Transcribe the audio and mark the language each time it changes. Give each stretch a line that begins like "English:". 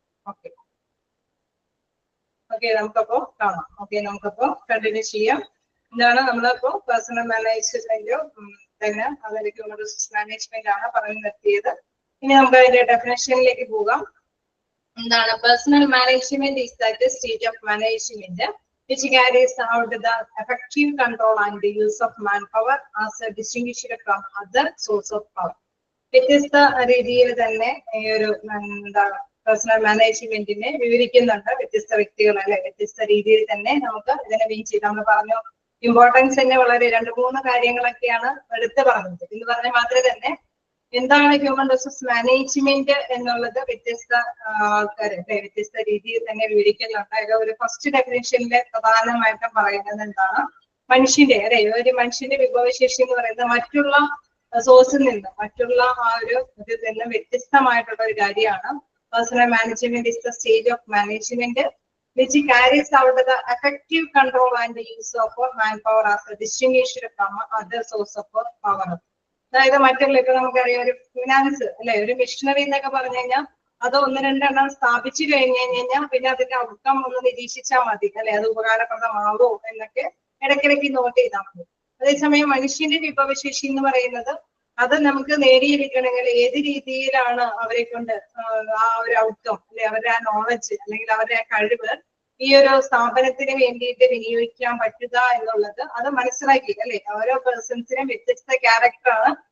Malayalam: Okay okay, നമുക്കപ്പോ കാണാം. Okay, നമുക്കപ്പോ continue ചെയ്യാം. എന്താണ് നമ്മളിപ്പോ പേഴ്സണൽ മാനേജ്മെന്റ് തന്നെ, അതിലേക്ക് ഹ്യൂമൻ റിസോഴ്സ് മാനേജ്മെന്റ് ആണ് പറഞ്ഞു നിർത്തിയത്. ഇനി നമുക്ക് അതിന്റെ ഡെഫിനേഷനിലേക്ക് പോകാം. എന്താണ് personnel management?
English: Is that state of management which carries out the effective control and the use of manpower as distinguished from other source of power.
Malayalam: വ്യത്യസ്ത രീതിയിൽ തന്നെ ഈ ഒരു എന്താണ് പേഴ്സണൽ മാനേജ്മെന്റിനെ വിവരിക്കുന്നുണ്ട്. വ്യത്യസ്ത വ്യക്തികൾ അല്ലെ, വ്യത്യസ്ത രീതിയിൽ തന്നെ നമുക്ക് ഇതിനെ മീൻ ചെയ്ത് നമ്മൾ പറഞ്ഞു. ഇമ്പോർട്ടൻസ് തന്നെ വളരെ 2-3 കാര്യങ്ങളൊക്കെയാണ് എടുത്തു പറഞ്ഞത്. എന്ന് പറഞ്ഞാൽ മാത്രമേ തന്നെ എന്താണ് ഹ്യൂമൻ റിസോഴ്സ് മാനേജ്മെന്റ് എന്നുള്ളത് വ്യത്യസ്ത ആൾക്കാർ വ്യത്യസ്ത രീതിയിൽ തന്നെ വിവരിക്കുന്നുണ്ട്. അതിൽ ഒരു ഫസ്റ്റ് ഡെഫിനേഷനിൽ പ്രധാനമായിട്ടും പറയുന്നത് എന്താണ്, മനുഷ്യന്റെ ഒരു മനുഷ്യന്റെ വിഭവശേഷി എന്ന് പറയുന്നത് മറ്റുള്ള സോഴ്സിൽ നിന്ന് മറ്റുള്ള ആ ഒരു ഇതിൽ നിന്ന് വ്യത്യസ്തമായിട്ടുള്ള ഒരു കാര്യമാണ്.
English: Personal management is the stage of management which carries out the effective control and the use of manpower as a distinguished from other source of power.
Malayalam: അതായത് മറ്റുള്ള ഇപ്പൊ നമുക്കറിയാം ഒരു ഫിനാൻസ് ഒരു മിഷനറി എന്നൊക്കെ പറഞ്ഞു കഴിഞ്ഞാൽ അത് 1-2 സ്ഥാപിച്ചു കഴിഞ്ഞാൽ പിന്നെ അതിന്റെ ഔട്ട്കം ഒന്ന് നിരീക്ഷിച്ചാൽ മതി അത് ഉപകാരപ്രദമാവോ എന്നൊക്കെ ഇടയ്ക്കിടയ്ക്ക് നോട്ട് ചെയ്താൽ മതി. അതേസമയം മനുഷ്യന്റെ വിഭവശേഷി എന്ന് പറയുന്നത് അത് നമുക്ക് നേടിയെടുക്കണമെങ്കിൽ ഏത് രീതിയിലാണ് അവരെ കൊണ്ട് ആ ഒരു ഔട്ട്കം അവരുടെ ആ നോളജ് അല്ലെങ്കിൽ അവരുടെ ആ കഴിവ് ഈ ഒരു സ്ഥാപനത്തിന് വേണ്ടിയിട്ട് വിനിയോഗിക്കാൻ പറ്റുക എന്നുള്ളത് അത് മനസ്സിലാക്കി ഓരോ പേഴ്സൺസിനും വ്യത്യസ്ത ക്യാരക്ടറാണ്.